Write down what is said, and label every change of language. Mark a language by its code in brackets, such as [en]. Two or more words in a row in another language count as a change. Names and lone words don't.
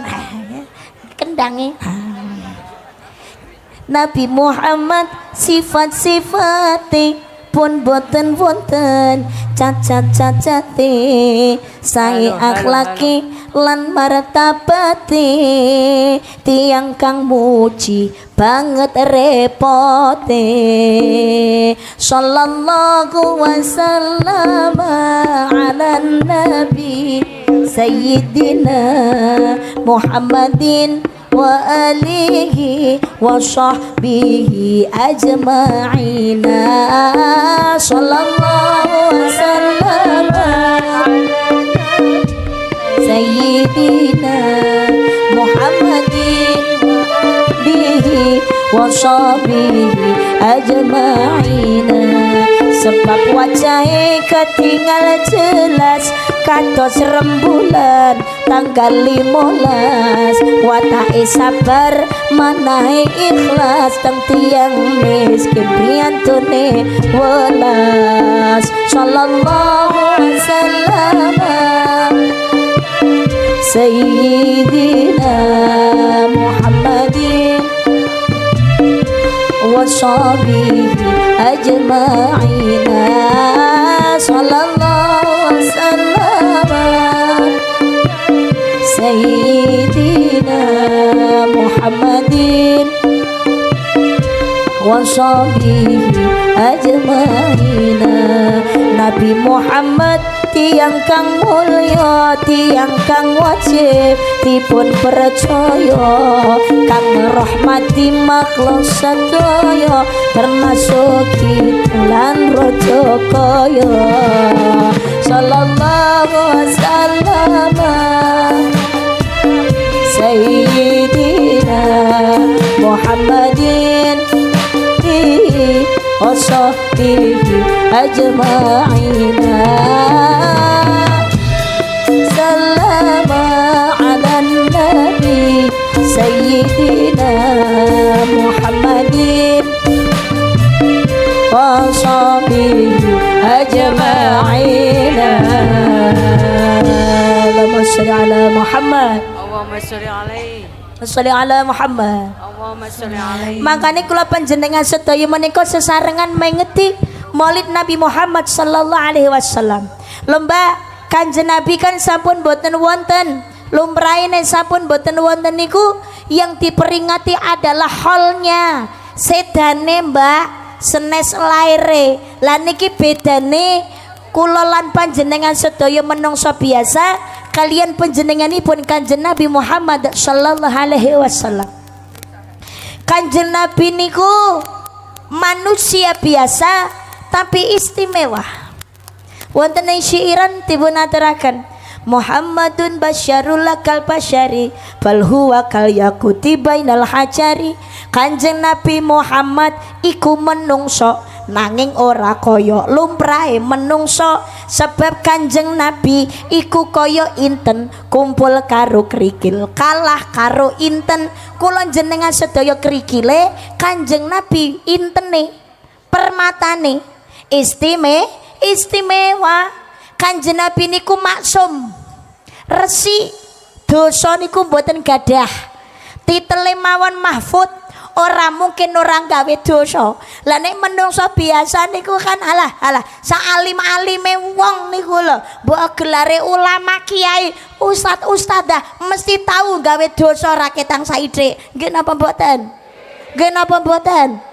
[jv] Kendange. Nabi Muhammad sifat-sifate pun boten wonten cacat-cacate sae akhlaki lan martabate tiang kang muji banget repote [ar] صلى الله وسلم على النبي سيدنا محمد وآله وصحبه أجمعين صلى الله وسلم سيدنا محمد به وصحبه أجمعين. [id] Sebab wajahnya ketinggal jelas [jv] kados rembulan tanggal 15. Watake sabar manahe ikhlas teng tiyang miskin priyantune welas [ar] صلى الله عليه وسلم سيدنا محمد وصحبه أجمعين صلى الله وسلم سيدنا محمد وصحبه أجمعين. [jv] Nabi Muhammad tiang kang mulya, tiang kang wajib dipun percaya, kang rahmati makhluk sedaya termasuk lan raja kaya [ar] صلى الله وسلم سيدنا محمد وصحبه أجمعين. سلام على النبي سيدنا محمد وصحبه أجمعين. اللهم صل على محمد. اللهم صل عليه. صل على محمد. اللهم صل عليه. [jv] Makanya kula panjenengan sedaya menika sesarengan mengeti Maulid Nabi Muhammad [ar] صلى الله عليه وسلم. [jv] Lomba Kanjeng Nabi kan sampun boten wonten, lumrahine sampun boten wonten niku [id] yang diperingati adalah holnya [jv] sedane Mbak senes laire. Lah niki bedane kula lan panjenengan sedaya menungso biasa kalian panjenenganipun Kanjeng Nabi Muhammad [ar] صلى الله عليه وسلم. [jv] Kanjeng Nabi niku [id] manusia biasa tapi istimewa. [jv] Wonten ing syairan dipun aturaken [ar] محمد بشر لا كالبشر بل هو كالياقوت بين الحجر. [jv] Kanjeng Nabi Muhammad iku menungso nanging ora kaya lumrahe menungso, sebab Kanjeng Nabi iku kaya inten kumpul karo krikil kalah karo inten. Kula jenengan sedaya krikile, Kanjeng Nabi intene permatane istimewa. Kanjeng Nabi niku maksum resi dosa niku mboten gadah titele mawon mahfud, ora mungkin orang gawe dosa. Lah nek menungso biasa niku kan alah saalim-alime wong niku lho, mbok gelare ulama kiai ustadzah mesti tahu gawe dosa raketang saithik. Nggih napa mboten? Nggih napa mboten?